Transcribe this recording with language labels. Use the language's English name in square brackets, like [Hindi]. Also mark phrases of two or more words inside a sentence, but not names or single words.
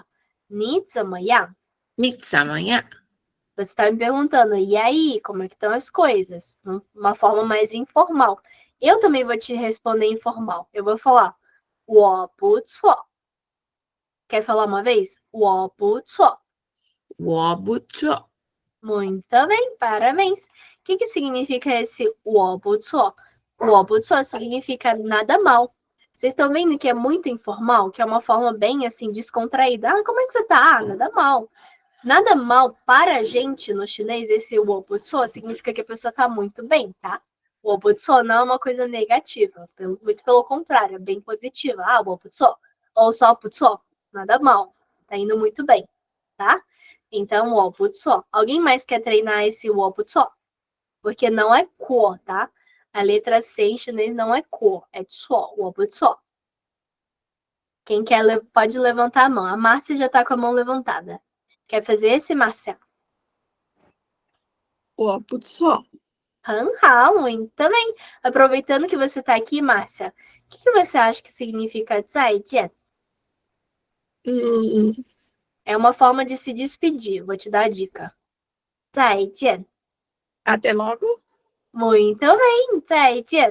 [Chinese] 你怎么样? 你怎么样? [Portuguese] Você está me perguntando, e aí, como é que estão as coisas? Uma forma mais informal. Eu também vou te responder informal. Eu vou falar, [Chinese] 我不错. [Portuguese] Quer falar uma vez? [Chinese] 我不错。我不错。 [Portuguese] Muito bem, parabéns. O que significa esse [Chinese] 我不错? 我不错 [Portuguese] significa nada mal. Vocês estão vendo que é muito informal, que é uma forma bem assim descontraída. Ah, como é que você tá? Ah, nada mal. Nada mal para a gente no chinês, esse [Chinese] 我不错 [Portuguese] significa que a pessoa tá muito bem, tá? [Chinese] 我不错 [Portuguese] não é uma coisa negativa, muito pelo contrário, é bem positiva. [Chinese] Ah, 我不错 [Portuguese] ou só [Chinese] 不错, [Portuguese] nada mal. Tá indo muito bem, tá? Então, [Chinese] 我不错. [Portuguese] Alguém mais quer treinar esse [Chinese] 我不错? [Portuguese] Porque não é 过, tá? A letra C em chinês não é 过, é 错, [Chinese] 我不错. [Portuguese] Quem quer pode levantar a mão. A Márcia já tá com a mão levantada. Quer fazer esse, Márcia? [Chinese] 我不错。很好, [Portuguese] muito bem. Aproveitando que você tá aqui, Márcia, o que você acha que significa 再见? É uma forma de se despedir. Vou te dar a dica. [Chinese] 再见. [Portuguese] Até logo. Muito bem, [Chinese] 再见.